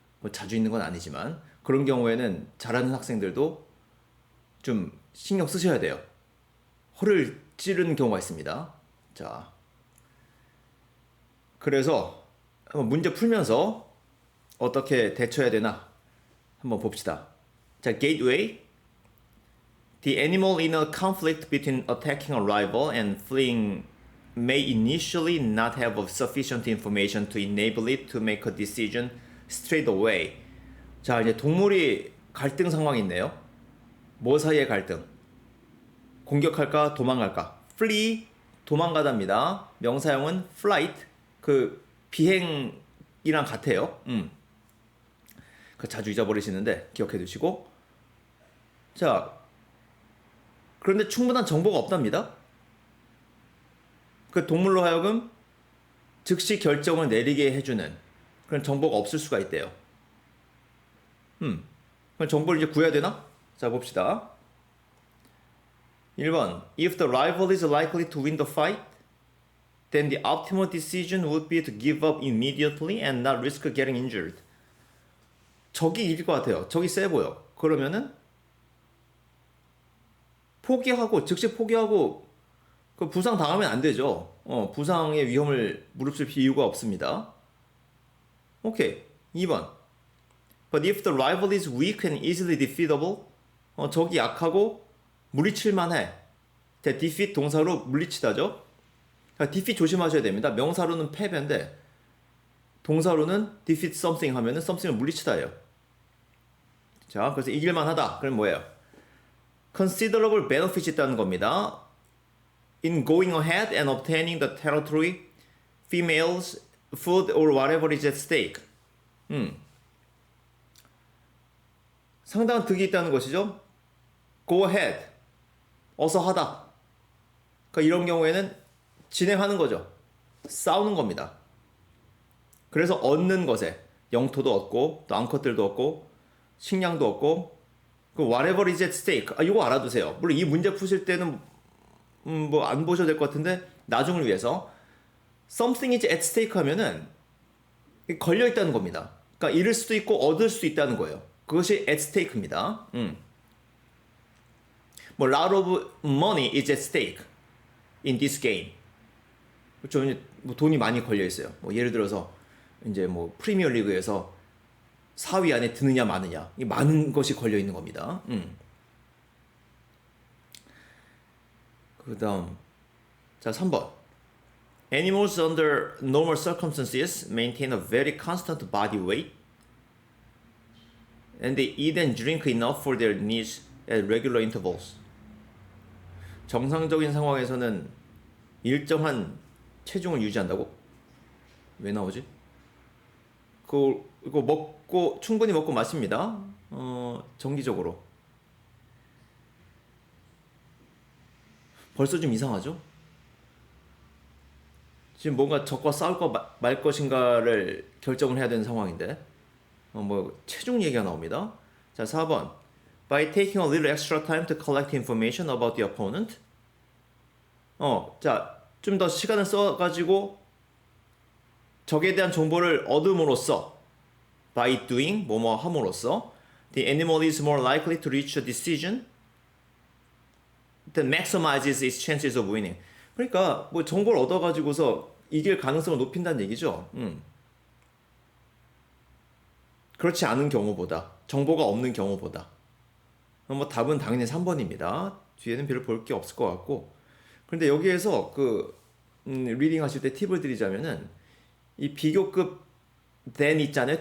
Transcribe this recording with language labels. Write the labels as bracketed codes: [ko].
[ko] 뭐 자주 있는 건 아니지만 그런 경우에는 잘하는 학생들도 좀 신경 쓰셔야 돼요. 허를 찌르는 경우가 있습니다. 자, 그래서 한번 문제 풀면서 어떻게 대처해야 되나 한번 봅시다. 자, gateway. [en] The animal in a conflict between attacking a rival and fleeing may initially not have sufficient information to enable it to make a decision straight away. [ko] 자, 이제 동물이 갈등 상황이 있네요. 뭐 사이의 갈등? 공격할까, 도망갈까? flee, 도망가답니다. 명사형은 flight, 그 비행이랑 같아요. 그 자주 잊어버리시는데 기억해 두시고. 자, 그런데 충분한 정보가 없답니다. 그 동물로 하여금 즉시 결정을 내리게 해주는 그런 정보가 없을 수가 있대요. 그럼 정보를 이제 구해야 되나? 자, 봅시다. 1번. [en] If the rival is likely to win the fight, then the optimal decision would be to give up immediately and not risk getting injured. [ko] 적이 이길 것 같아요. 적이 세 보여. 그러면은 포기하고 즉시 포기하고 그 부상 당하면 안 되죠. 부상의 위험을 무릅쓸 이유가 없습니다. 오케이. 2번. [en] But if the rival is weak and easily defeatable, [ko] 적이 약하고 물리칠만 해. defeat 동사로 물리치다죠. 그러니까 defeat 조심하셔야 됩니다. 명사로는 패배인데 동사로는 defeat something 하면은 something을 물리치다예요. 자, 그래서 이길만 하다. 그럼 뭐예요? [en] considerable benefit [ko] 이 있다는 겁니다. [en] In going ahead and obtaining the territory, females, food or whatever is at stake. [ko] 상당한 득이 있다는 것이죠. [en] Go ahead. [ko] 어서 하다. 그러니까 이런 경우에는 진행하는 거죠. 싸우는 겁니다. 그래서 얻는 것에 영토도 얻고 또 암컷들도 얻고 식량도 얻고 그 [en] whatever is at stake. [ko] 이거 알아두세요. 물론 이 문제 푸실 때는 뭐 안 보셔도 될 것 같은데 나중을 위해서 [en] something is at stake [ko] 하면은 걸려 있다는 겁니다. 그러니까 잃을 수도 있고 얻을 수도 있다는 거예요. 그것이 at stake입니다. [en] 뭐 lot of money is at stake in this game. [ko] 그렇죠. 이제 뭐 돈이 많이 걸려 있어요. 뭐 예를 들어서 이제 뭐 프리미어 리그에서 4위 안에 드느냐 마느냐 이 많은 것이 걸려 있는 겁니다. 그다음 자 3번. [en] Animals under normal circumstances maintain a very constant body weight and they eat and drink enough for their needs at regular intervals. [ko] 정상적인 상황에서는 일정한 체중을 유지한다고? 왜 나오지? 이거 먹고 충분히 먹고 마십니다. 정기적으로. 벌써 좀 이상하죠? 지금 뭔가 적과 싸울 거 말 것인가를 결정을 해야 되는 상황인데 뭐 체중 얘기가 나옵니다. 자, 4번. [en] By taking a little extra time to collect information about the opponent. [ko] 자, 좀 더 시간을 써가지고 적에 대한 정보를 얻음으로써 [en] by doing [ko] 뭐뭐 함으로써 [en] the animal is more likely to reach a decision that maximizes its chances of winning. [ko] 그러니까 뭐 정보를 얻어가지고서 이길 가능성을 높인다는 얘기죠. 그렇지 않은 경우보다 정보가 없는 경우보다 뭐 답은 당연히 3번입니다. 뒤에는 별로 볼 게 없을 것 같고 그런데 여기에서 리딩 하실 때 팁을 드리자면은 이 비교급 then 있잖아요.